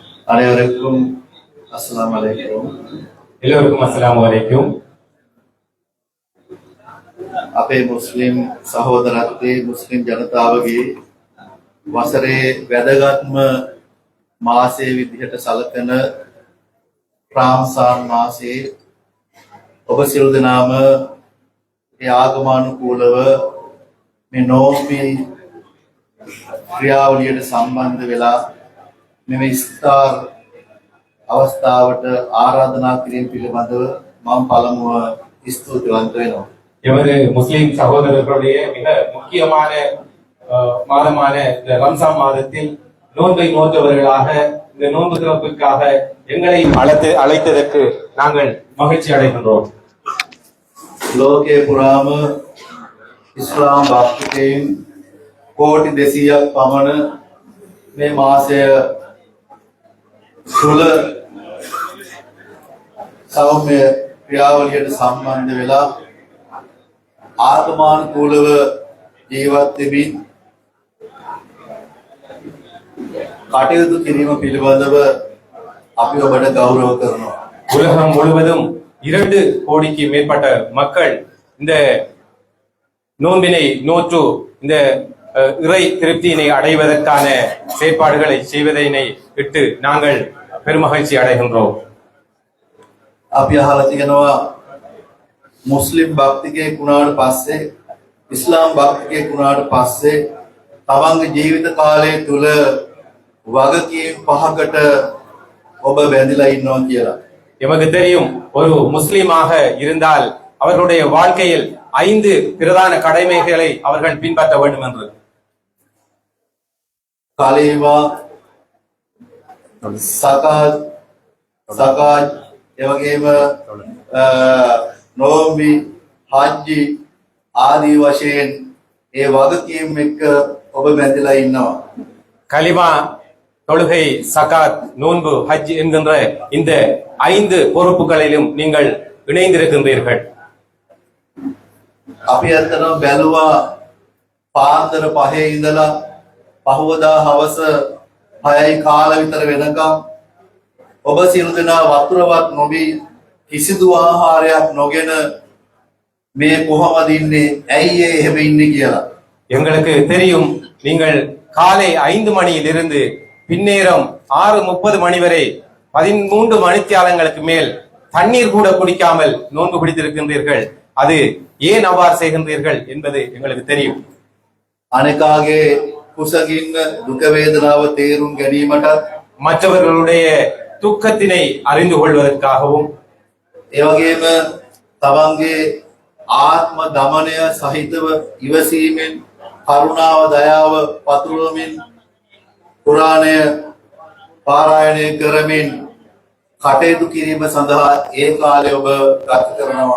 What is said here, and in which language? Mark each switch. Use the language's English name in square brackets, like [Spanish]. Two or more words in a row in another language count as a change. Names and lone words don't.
[Tamil] அனைவருக்கும் [Arabic] السلام عليكم. [Tamil] எல்லோருக்கும் [Arabic] السلام عليكم. [Sinhala] අපේ මුස්ලිම් සහෝදරත්වයේ මුස්ලිම් ජනතාවගේ වසරේ වැදගත්ම මාසයේ විදිහට සැලකෙන රාම්සාන් මාසයේ ඔබ සියලු දෙනාම ඒ ආගමනුකූලව මේ නෝම්බි ක්‍රියාවලියට සම්බන්ධ වෙලා මෙම ඉස්තාර් අවස්ථාවට ආරාධනා කිරීම පිළිබඳව මම පළමුව ස්තුතිවන්ත වෙනවා. [Tamil] எமது முஸ்லிம் சகோதரர்களுடைய மிக முக்கியமான மாதமான இந்த ரம்சான் மாதத்தில் நோன்பை நோற்றவர்களாக இந்த நோன்பு திறப்புக்காக எங்களை அழைத்ததற்கு நாங்கள் மகிழ்ச்சி அடைகின்றோம். [Sinhala] ලෝකයේ පුරාම ඉස්ලාම් භක්තිකයන් කෝටි 200ක් පමණ මේ මාසය තුළ සෞම්‍ය ක්‍රියාවලියට සම්බන්ධ වෙලා ආත්මානුකූලව ජීවත් වෙමින් කටයුතු කිරීම පිළිබඳව අපි ඔබට ගෞරව කරනවා. [Tamil] உலகம் முழுவதும் 2 கோடிக்கு மேற்பட்ட மக்கள் இந்த நோன்பினை நோற்று இந்த இறை திருப்தியினை அடைவதற்கான செயற்பாடுகளை செய்வதனை விட்டு நாங்கள் பெருமகிழ்ச்சி அடைகின்றோம். [Sinhala] අපි අහලා තියෙනවා මුස්ලිම් භක්තිකයෙක් වුණාට පස්සේ ඉස්ලාම් භක්තිකයෙක් වුණාට පස්සේ තමන්ගේ ජීවිත කාලය තුල වගකීම් 5කට ඔබ බැඳිලා ඉන්නවා කියලා. [Tamil] எமக்கு தெரியும் ஒரு முஸ்லிமாக இருந்தால் அவர்களுடைய வாழ்க்கையில் 5 பிரதான கடமைகளை அவர்கள் பின்பற்ற வேண்டும் என்று. [Sinhala] කාලේවා සකාත් එවැගේම නෝම්බි හජ්ජි ආදී වශයෙන් ඒ වගකීම් එක්ක ඔබ බැඳිලා ඉන්නවා. [Tamil] கலிமா, தொழுகை, சகாத், நோன்பு, ஹஜ் என்கின்ற இந்த 5 பொறுப்புகளிலும் நீங்கள் இணைந்திருக்கின்றீர்கள். [Sinhala] අපි අතන බැලුවා පාන්දර 5 ඉඳලා පහවදා හවස 6යි කාල විතර වෙනකම් ඔබ සියලු දෙනා වතුරවත් නොබී කිසිදු ආහාරයක් නොගෙන මේ කොහොමද ඉන්නේ ඇයි එහෙම ඉන්නේ කියලා. [Tamil] எங்களுக்கு தெரியும் நீங்கள் காலை 5 மணியிலிருந்து பின்னேரம் 6:30 மணி வரை 13 மணித்தியாலங்களுக்கு மேல் தண்ணீர் கூட குடிக்காமல் நோன்பு பிடித்திருக்கின்றீர்கள். அது ஏன் அவ்வாறு செய்கின்றீர்கள் என்பது எங்களுக்கு தெரியும். [Sinhala] අනෙකාගේ කුසගින්න දුක වේදනාව තේරුම් ගැනීමට [Tamil] மற்றவர்களுடைய துக்கத்தினை அறிந்து கொள்வதற்காகவும் [Sinhala] ඒ වගේම තමන්ගේ ආත්ම දමනය සහිතව ඉවසීමෙන් කරුණාව දයාව පතුරවමින් කුරාණය පාරායණය කරමින් කටයුතු කිරීම සඳහා ඒ කාලය ඔබ ගත කරනවා.